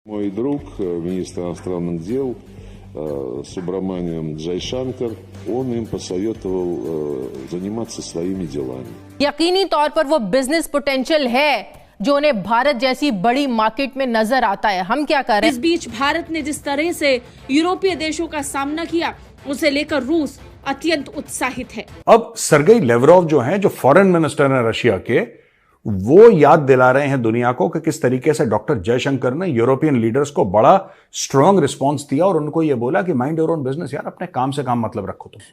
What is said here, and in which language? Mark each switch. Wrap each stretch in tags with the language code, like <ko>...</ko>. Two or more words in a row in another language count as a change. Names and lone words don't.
<ru>Мой друг, министр иностранных дел Субраманиан Джайшанкर, он им посоветовал заниматься своими делами.</ru> <hi>यकीनी तौर पर वो</hi> <en>business potential</en> <hi>है जो उन्हें भारत जैसी बड़ी मार्केट में नजर आता है। हम क्या कर रहे हैं? इस बीच भारत ने जिस तरह से यूरोपीय देशों का सामना किया, उसे लेकर रूस अत्यंत उत्साहित है। अब सरगेई लेवरोव जो हैं, जो</hi> <en>foreign minister</en> <hi>हैं रशिया के, वो याद दिला रहे हैं दुनिया को कि किस तरीके से डॉक्टर जयशंकर ने</hi> <en>European leaders</en> <hi>को बड़ा</hi> <en>strong response</en> <hi>दिया और उनको ये बोला कि</hi> <en>mind your own business</en> <hi>यार, अपने काम से काम मतलब रखो तुम।</hi>